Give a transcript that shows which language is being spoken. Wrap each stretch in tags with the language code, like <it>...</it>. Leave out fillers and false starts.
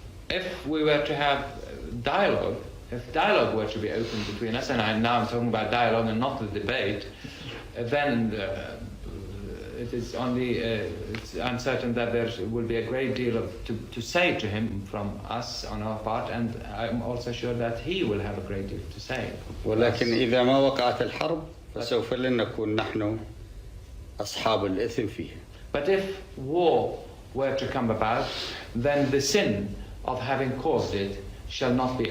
<en>If we were to have dialogue, if dialogue were to be opened between us, and now I'm talking about dialogue and not the debate, then it is only, I'm certain that there will be a great deal to say to him from us on our part, and I'm also sure that he will have a great deal to say.</en> <ar>ولكن إذا ما وقعت الحرب فسوف لن نكون نحن أصحاب الإثم فيها.</ar> <en>But if war were to come about, then the sin of having caused it shall not be</en>